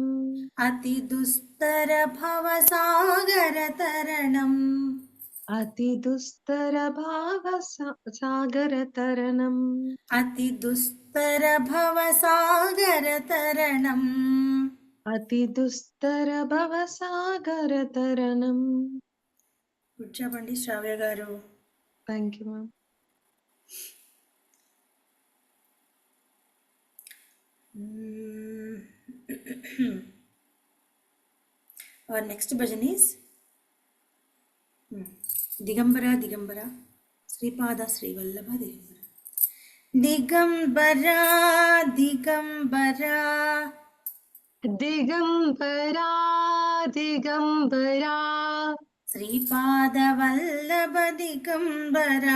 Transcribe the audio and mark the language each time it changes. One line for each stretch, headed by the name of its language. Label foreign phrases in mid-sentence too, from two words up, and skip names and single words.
Sanskrit: अति दुस्तर भवसागर तरणम् अति दुस्तर भाव सागर तरणम् अति दुस्तर भवसागर तरणम् अति दुस्तर भवसागर तरणम्
Telugu: కూర్చోబండి శ్రావ్య గారు
English: Thank you, ma'am. Our next bhajan is Digambara Digambara Sripada Srivallabha Digambara Digambara
Sanskrit: दिगंबरा दिगंबरा Sripada Vallabha Digambara